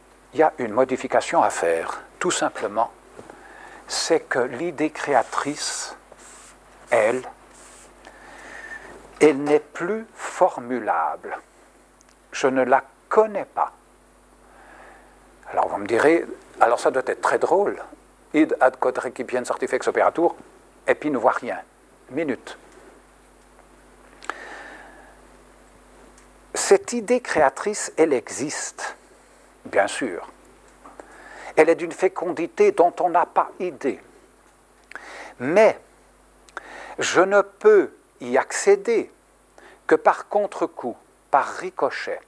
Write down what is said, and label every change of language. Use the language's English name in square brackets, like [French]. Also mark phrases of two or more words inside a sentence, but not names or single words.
[French] il y a une modification à faire, tout simplement. C'est que l'idée créatrice, elle n'est plus formulable. Je ne la connais pas. Alors vous me direz, alors ça doit être très drôle. [Latin] Id ad quod recipiens artifex operatur, [French] et puis ne voit rien. Minute. Cette idée créatrice, elle existe, bien sûr. Elle est d'une fécondité dont on n'a pas idée. Mais je ne peux y accéder que par contre-coup, par ricochet.